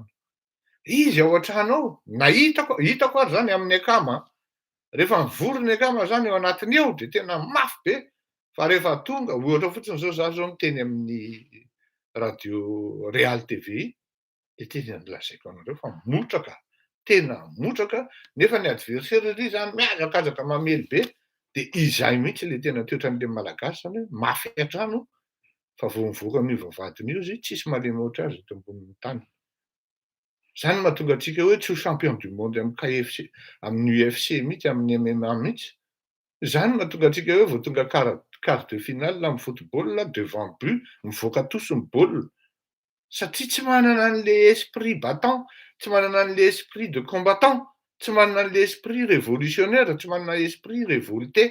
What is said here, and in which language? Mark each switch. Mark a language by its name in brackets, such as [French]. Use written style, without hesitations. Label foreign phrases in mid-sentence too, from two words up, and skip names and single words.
[Malagasy] Izy ao an-trano ao, na hitako ary zany amin'ny akama, rehefa mivory ny akama zany ao anatiny ao de tena mafy be, fa rehefa tonga ohatra fotsiny zao za zao miteny amin'ny radio Real TV, de tena lazaiko anareo fa motraka, tena motraka, nefa ny adversaire ery zany mihazakazaka mamely be, de izay mihitsy le tena toetran'le malagasy zany hoe mafy hatrano, fa vao mivoaka an'io vavahadiny io izy tsisy malemy ohatry azy eto ambonin'ny tany. Zany mahatonga antsika hoe tsy ho [French] champion du monde [Malagasy] amin'ny KFC, amin'ny UFC mihitsy, amin'ny MMA mihitsy. Zany mahatonga antsika hoe vao tonga [French] quart de finale [Malagasy] amin'ny football [French] devant but, [Malagasy] mivoaka tosy ny baolina. Satria tsy manana an'le [French] esprit battant, [Malagasy] tsy manana an'le [French] esprit de combattant, [Malagasy] tsy manana an'le [French] esprit révolutionnaire, [Malagasy] tsy manana [French] esprit révolté.